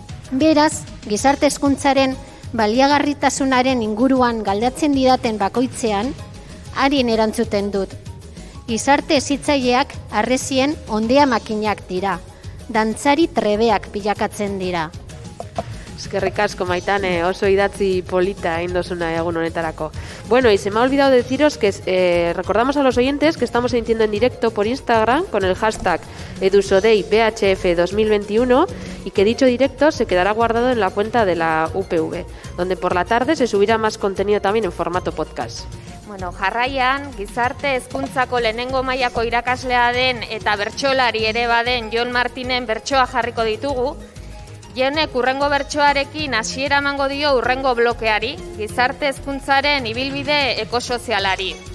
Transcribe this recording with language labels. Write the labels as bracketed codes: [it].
[eu] Beraz, gizarte hezkuntzaren baliagarritasunaren inguruan galdetzen didaten bakoitzean, harien erantzuten dut. Gizarte hezitzaileak harresien ondea makinak dira, dantzari trebeak bilakatzen dira. Eskerrik asko, Maitane, oso idatzi polita indosuna egun honetarako. [es] Bueno, y se me ha olvidado deciros que recordamos a los oyentes que estamos emitiendo en directo por Instagram con el hashtag EduSodeiBHF2021 y que dicho directo se quedará guardado en la cuenta de la UPV, donde por la tarde se subirá más contenido también en formato podcast. [eu] Bueno, jarraian, gizarte hezkuntzako lehenengo mailako irakaslea den eta bertsolari ere baden Jon Martinen bertsoa jarriko ditugu. Jonek urrengo bertsoarekin hasiera emango dio urrengo blokeari, gizarte hezkuntzaren ibilbide ekosozialari.